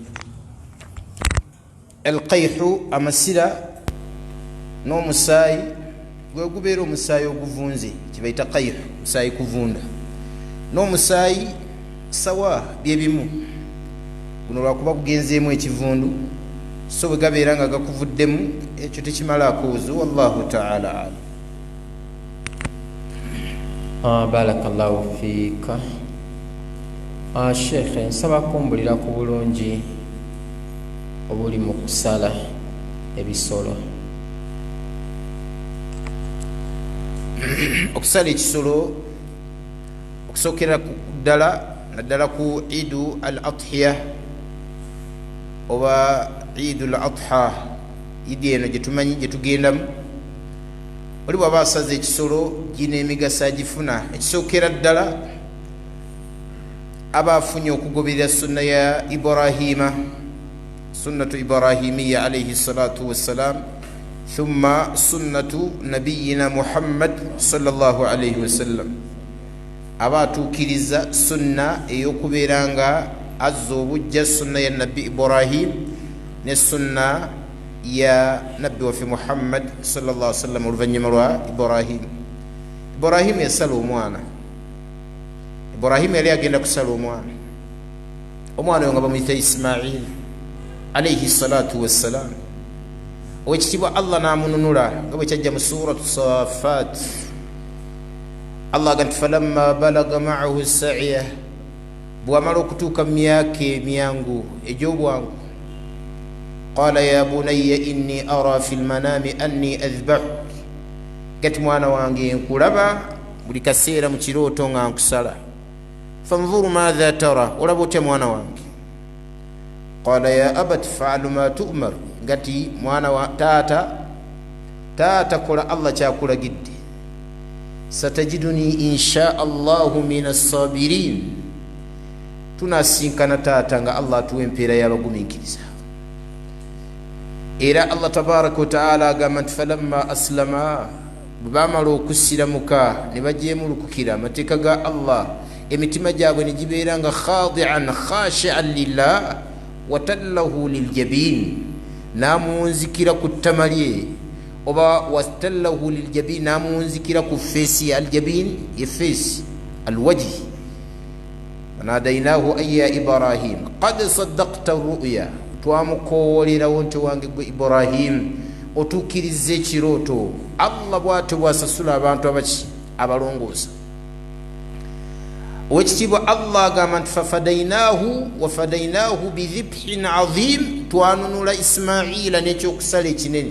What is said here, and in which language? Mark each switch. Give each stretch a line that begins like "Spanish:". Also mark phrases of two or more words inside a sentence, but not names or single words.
Ganda: Alqayhu amasira n'omusaayi gwe gubeera omusaayi oguvunze kibayita qayhu, musaayi kuvunda n'omusaayi sawa bye bimu. Guno lwakuba kugenzeemu ekivundu so bwe gabeera nga gakuvuddemu ekyo tekimalaako wuzu.
Arabic: والله تعالى أعلم. بارك الله فيك.
Ganda: Sheikh nsaba kumbulira ku bulungi obuli mu kusala ebisolo. Okusala ekisolo okusookera naddala ku
Arabic: عيد الأضحية
Ganda: oba
Arabic: عيد الأضحى,
Ganda: idi eno gyetumanyi gyetugendamu. Oli bw'aba asaze ekisolo gina emigaso agifuna. Ekisookera ddala aba afunye okugoberera sunna ya Ibrahima,
Arabic: سنة إبراهيمية عليه الصلاة والسلام ثم سنة نبينا محمد صلى الله عليه وسلم.
Ganda: Aba atuukiriza sunna ey'okubeera nga azza obujja sunna ya nabbi Ibrahim ne sunna ya nabbi waffe Muhammad
Arabic: صلى الله عليه وسلم
Ganda: oluvannyuma lwa Ibrahim. Ibrahim yasala omwana. Ibrahim yali agenda kusala omwana. Omwana oyo nga bamuyita Ismail
Arabic: عليه الصلاة والسلام.
Ganda: Owekitiibwa Allah n'amununula nga bwe kyajja mu
Arabic: سورة الصافات.
Ganda: Allah agamba
Arabic: فلما بلغ معه السعي,
Ganda: bw'amala okutuuka mu myaka emyangu egy'obwangu,
Arabic: قال يا بني إني أرى في المنام أني أذبحك,
Ganda: gati mwana wange nkulaba buli kaseera mu kirooto nga nkusala.
Arabic: فانظر ماذا ترى,
Ganda: olaba otya mwana wange?
Arabic: قال يا أبت افعل ما تؤمر,
Ganda: gati mwana wa taata kola Allah kyakulagidde.
Arabic: ستجدني إن شاء الله من الصابرين,
Ganda: tunasinkana taata nga Allah atuwa empeera y'abagumiikiriza. Era Allah
Arabic: تبارك وتعالى
Ganda: agamba nti
Arabic: فلما أسلما,
Ganda: bwe baamala okusiramuka ne bajeemulukukira amateeka ga Allah, emitima gyabwe ne gibeera nga
Arabic: خاضعا خاشعا لله وتله للجبين,
Ganda: namunzikira ku ttama lye oba
Arabic: وتله للجبين,
Ganda: namunzikira ku feesi ya aljabin ye feesi alwajhi.
Arabic: وناديناه أن يا إبراهيم قد صدقت الرؤيا,
Ganda: twamukoolerawo nti wange gwe Ibrahim otuukiriza ekirooto. Allah bw'ate bw'asasula abantu abaki abalongoosa. Owekitiibwa Allah agamba nti
Arabic: ففديناه وفديناه بذبح عظيم,
Ganda: twanunula Ismaila n'ekyokusala ekinene.